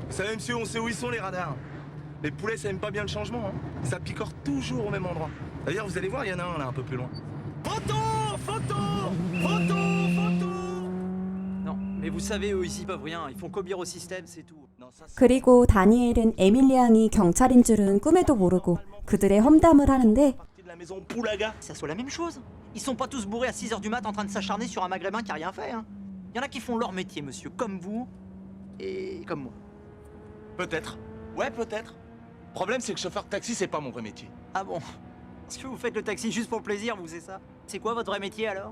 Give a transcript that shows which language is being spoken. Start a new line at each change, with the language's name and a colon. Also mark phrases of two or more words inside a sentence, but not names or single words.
French: Vous savez, monsieur, on sait où ils sont, les radars. Les poulets, ça aime pas bien le changement, hein. Ça picore toujours au même endroit. D'ailleurs, vous allez voir, il y en a un, là, un peu plus loin. Photo! Photo! Photo! Photo! Non, mais vous savez, eux ici peuvent rien, ils font qu'obéir au système, c'est tout. Non, ça, c'est...
Korean: 그리고 다니엘은 에밀리 양이 경찰인 줄은 꿈에도 모르고 그들의 험담을 하는데
French: Partie de la maison Poulaga. Ça soit la même chose. Ils sont pas tous bourrés à 6h du mat en train de s'acharner sur un maghrébin qui a rien fait, hein. Y en a qui font leur métier, monsieur, comme vous et comme moi. Peut-être. Ouais, peut-être. Le problème, c'est que chauffeur de taxi, c'est pas mon vrai métier. Ah bon? Est-ce que vous faites le taxi juste pour le plaisir, vous, c'est ça? C'est quoi votre vrai métier alors?